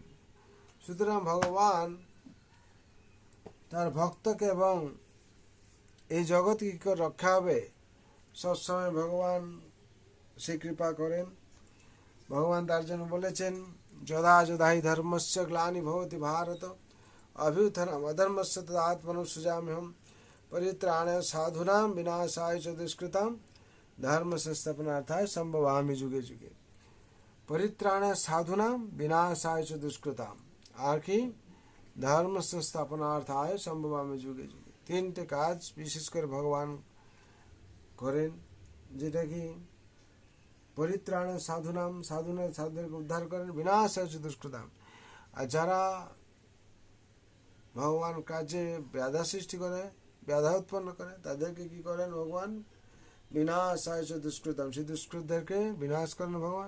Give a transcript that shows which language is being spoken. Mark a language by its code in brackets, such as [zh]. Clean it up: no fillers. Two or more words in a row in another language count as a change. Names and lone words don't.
[bn] সুতরাং ভগবান তার ভক্তকে এবং এই জগৎ কি করে রক্ষা হবে সবসময় ভগবান সে কৃপা করেন। ভগবান তার জন্য বলেছেন, [sa] যদা যদাহি ধর্মস্য গ্লানি ভবতি ভারত অভ্যুত্থানম অধর্মস্য তদাত্মনো সৃজাম্যহম পরিত্রাণায় সাধুনাং বিনাশায় চ দুষ্কৃতাম ধর্ম সংস্থাপনাर्थाय संभवामि যুগে যুগে। পরিত্রাণায় সাধুনাং বিনাশায় চ দুষ্কৃতাম, [bn] আর কি [sa] ধর্ম সংস্থাপনাर्थाय संभवामि যুগে যুগে। [bn] তিনটে কাজ বিশেষ করে ভগবান করেন, যেটা কি [sa] পরিত্রাণে সাধুনাম, [bn] সাধুদেরকে উদ্ধার করেন, [sa] বিনাশায় চ দুষ্কৃতাম, [bn] আর যারা ভগবান কাজে বাধা সৃষ্টি করে, বাধা উৎপন্ন করে, তাদেরকে কি করেন ভগবান, [sa] বিনাশায় চ দুষ্কৃতাম, [bn] সেই দুষ্কৃতদেরকে বিনাশ করেন ভগবান।